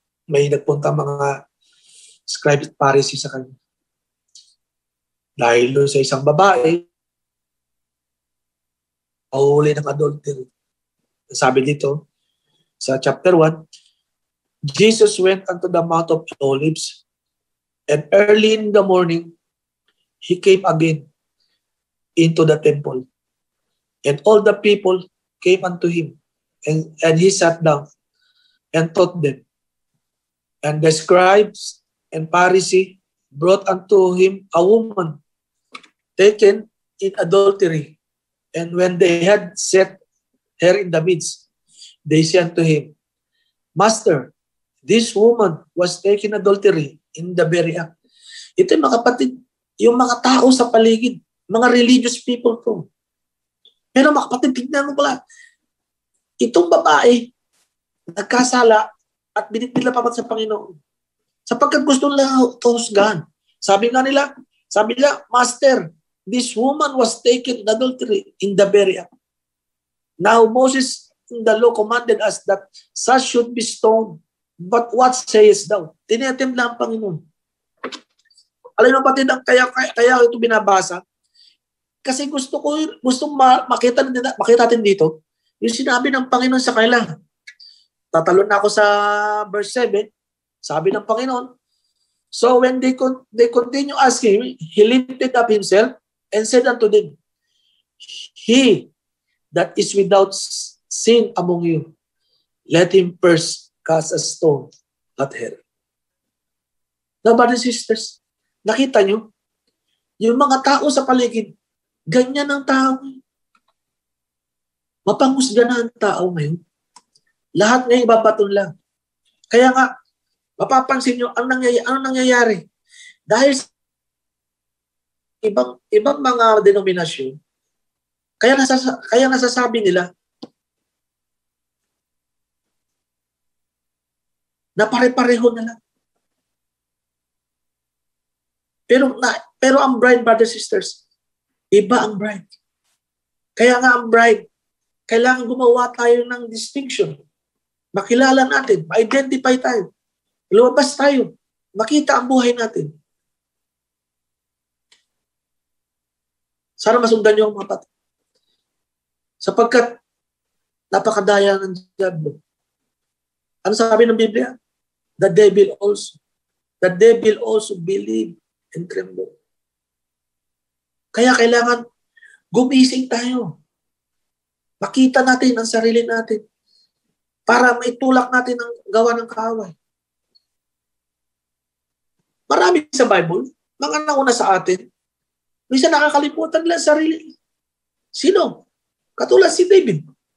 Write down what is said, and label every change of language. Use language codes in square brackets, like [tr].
[tl] May nagpunta mga scribes at Pharisees sa kanya. Dahil sa isang babae, mahuli ng adultery. Sabi dito, sa [en] chapter 1, Jesus went unto the Mount of Olives, and early in the morning, he came again into the temple. And all the people came unto him, and he sat down and taught them. And the scribes and Pharisees brought unto him a woman taken in adultery. And when they had set her in the midst, they said unto him, Master, this woman was taken adultery in the very act. [tl] Ito yung mga kapatid, yung mga tao sa paligid, mga [en] religious people [tl] to. Pero mga kapatid, tignan mo pala, itong babae, nagkasala at binitila pa sa Panginoon. Sapagkat gusto nila husgahan. Sabi nila, [en] Master, this woman was taken in adultery in the very act. Now Moses in the law commanded us that such should be stoned. But what sayest thou? [tl] Tinatim lang ang Panginoon. Alam mo pati kaya ito binabasa. Kasi gustong makita natin dito, yung sinabi ng Panginoon sa kanila. Tatalon na ako sa verse 7, sabi ng Panginoon, [en] so when they continue asking, he lifted up himself and said unto them, he that is without sin among you, let him first cast a stone at her. [tl] Now, [en] brothers and sisters, [tl] nakita nyo, yung mga tao sa paligid, ganyan ang tao. Mapanghusga na ang tao ngayon. Lahat ngayon babaton lang. Kaya nga, mapapansin nyo, ang nangyayari. Dahil sa ibang mga denominasyon, kaya nasasabi nila na pare-pareho na lang. Pero ang bride, [en] brothers sisters, [tl] iba ang bride. Kaya nga ang bride, kailangan gumawa tayo ng distinction. Makilala natin, ma-identify tayo. Lumabas tayo, makita ang buhay natin. Sana masundan niyo ang mga pati. Sapagkat napakadaya ng diablo. Ano sabi ng Biblia? [en] The devil also believe and tremble. [tl] Kaya kailangan gumising tayo. Makita natin ang sarili natin para maitulak natin ang gawa ng kaaway. Marami sa Bible, mga nauna sa atin, minsan nakakalimutan nila sarili. Sino? Katulad si David.